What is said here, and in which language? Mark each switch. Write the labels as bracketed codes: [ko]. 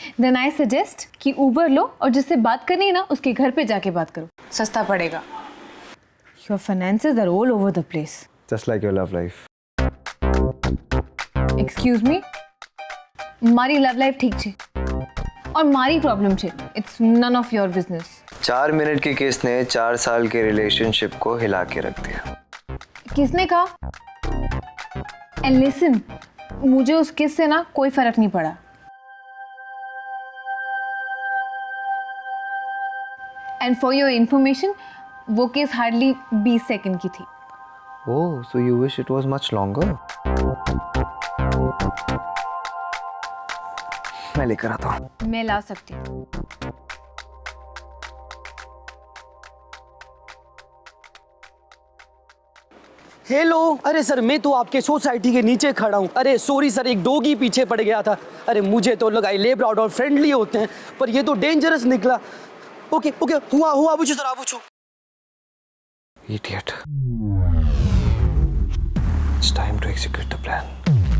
[en] Then I suggest [hi] कि Uber लो और जिससे बात करनी है ना उसके घर पे जाके बात करो, सस्ता पड़ेगा। [en] Your finances are all over the place. Just like your love life. Excuse me? [gu] મારી લવ લાઈફ ઠીક છે और મારી प्रॉब्लम છે. [en] It's none of your business. [hi] 4 minute की किस ने 4 साल के रिलेशनशिप को हिला के रख दिया? किसने कहा? [en] And listen, [hi] मुझे उस किस से ना कोई फर्क नहीं पड़ा. [en] And for your information, [hi] वो केस हार्डली 20 सेकंड की थी. [en] Oh, so you wish it was much longer? [hi] मैं लेकर आता हूँ. मैं ला सकती हूँ. हेलो, अरे सर मैं तो आपके सोसाइटी के नीचे खड़ा हूँ। अरे सॉरी सर, एक डॉगी पीछे पड़ गया था। अरे मुझे तो लगा लेब्राडोर फ्रेंडली होते हैं, पर ये तो डेंजरस निकला। ओके ओके, हुआ पूछो सर, आप पूछो। [en] Idiot. It's time to execute the plan.